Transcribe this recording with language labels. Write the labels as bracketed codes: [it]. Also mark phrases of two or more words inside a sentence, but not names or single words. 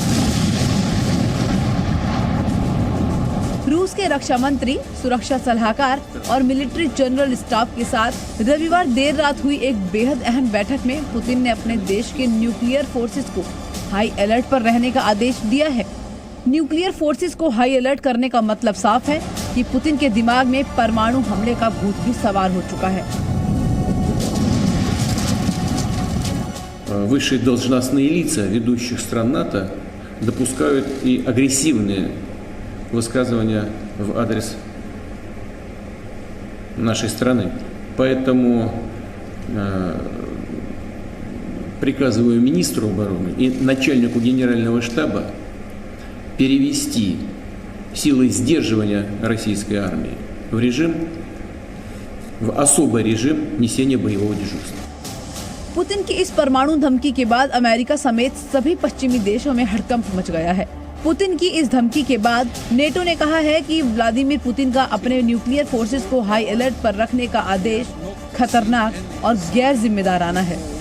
[hi] रूस के रक्षा मंत्री, सुरक्षा सलाहकार और [en] military general staff [hi] के साथ रविवार देर रात हुई एक बेहद अहम बैठक में पुतिन ने अपने देश के [en] nuclear forces [hi] को [en] high alert [hi] पर रहने का आदेश दिया है। [en] nuclear forces [hi] को [en] high alert [hi] करने का मतलब साफ है कि पुतिन के दिमाग में परमाणु हमले का भूत भी सवार हो चुका है। [ru] Высшие должностные лица ведущих стран НАТО допускают и агрессивные высказывания в адрес нашей страны. Поэтому приказываю министру обороны и начальнику генерального штаба перевести силы сдерживания российской армии в особый режим несения боевого дежурства. [hi] पुतिन की इस परमाणु धमकी के बाद अमेरिका समेत सभी पश्चिमी देशों में हड़कंप मच गया है। पुतिन की इस धमकी के बाद नेटो ने कहा है कि व्लादिमीर पुतिन का अपने [en] nuclear forces [hi] को [en] high alert [hi] पर रखने का आदेश खतरनाक और गैर जिम्मेदाराना है।